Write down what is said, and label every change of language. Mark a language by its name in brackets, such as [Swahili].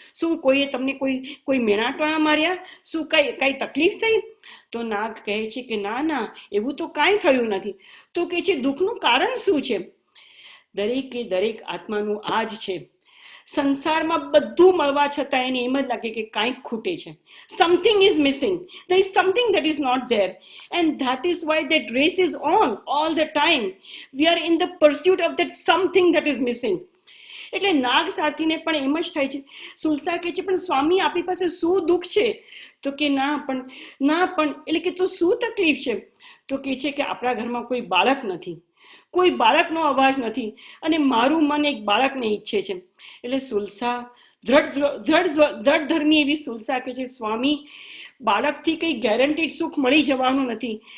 [Gujarati] શું કોઈએ તમને કોઈ મેણાટોણા માર્યા? શું કઈ તકલીફ થઈ? તો નાગ કહે છે કે ના, એવું તો કાંઈ થયું નથી. તો કહે છે દુઃખનું કારણ શું છે? દરેક આત્માનું આ જ છે. સંસારમાં બધું મળવા છતાં એને એમ જ લાગે કે કાંઈક ખૂટે છે. [English] Something is missing. There is something that is not there. And that is why that race is on all the time. We are in the pursuit of that something that is missing. [Gujarati] એટલે નાગ સારથીને પણ એમ જ થાય છે. સુલસા કહે છે પણ સ્વામી, આપણી પાસે શું દુઃખ છે? તો કે ના પણ એટલે કે તો શું તકલીફ છે? તો કહે છે કે આપણા ઘરમાં કોઈ બાળક નથી, કોઈ બાળકનો અવાજ નથી અને મારું મન એક બાળકને ઈચ્છે છે. એટલે સુલસા દ્રઢ ધર્મી એવી સુલસા કે છે સ્વામી, બાળકથી કઈ ગેરંટીડ સુખ મળી જવાનું નથી.